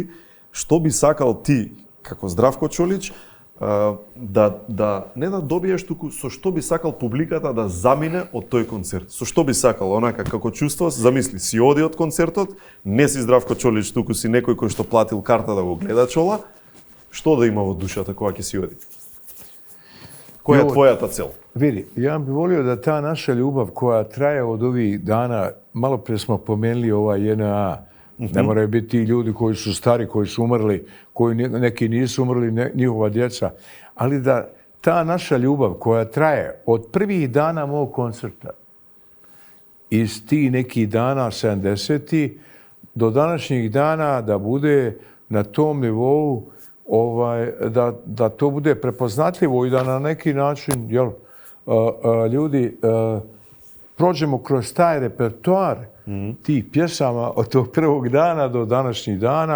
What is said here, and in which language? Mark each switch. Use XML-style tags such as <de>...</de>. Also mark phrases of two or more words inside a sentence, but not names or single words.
<mk>Што би сакал ти, како Здравко Чолич, не да добиеш туку со што би сакал публиката да замине од тој концерт? Со што би сакал, онака како чувствуваш, замисли, си оди од концертот, не си Здравко Чолич, туку си некој кој што платил карта да го гледа Чола, што да има во душата кога ќе си оди? Која е твојата цел?</mk> <sr>Vidi, ja bih volio da ta naša ljubav koja traje od ovih dana, malo prije smo pomenuli JNA, ne moraju biti ti ljudi koji su stari, koji su umrli, koji neki nisu umrli, njihova djeca, ali da ta naša ljubav koja traje od prvih dana mog koncerta, iz tih nekih dana 70-ih do današnjih dana da bude na tom nivou, da to bude prepoznatljivo i da na neki način ljudi prođemo kroz taj repertoar tih pjesama od tog prvog dana do današnjih dana.</sr>